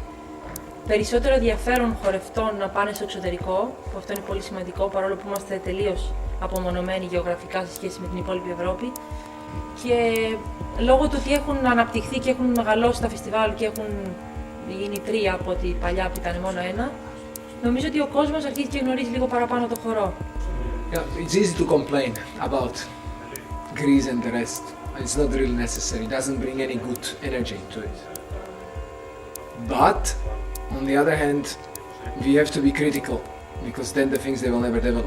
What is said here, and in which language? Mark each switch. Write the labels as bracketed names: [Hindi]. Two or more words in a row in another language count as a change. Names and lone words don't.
[Greek] Περισσότερο ενδιαφέρον χορευτών να πάνε στο εξωτερικό, που αυτό είναι πολύ σημαντικό, παρόλο που είμαστε τελείως απομονωμένοι γεωγραφικά σε σχέση με την υπόλοιπη Ευρώπη. Και λόγω του ότι έχουν αναπτυχθεί και έχουν μεγαλώσει τα φεστιβάλ και έχουν γίνει 3 από ό,τι παλιά που ήταν μόνο 1, νομίζω ότι ο κόσμος αρχίζει και γνωρίζει λίγο παραπάνω το χορό. [English] Yeah, it's easy to complain about Greece and the rest. It's not really necessary. It doesn't bring any good energy to it. But on the other hand, we have to be critical, because then the things they will never develop.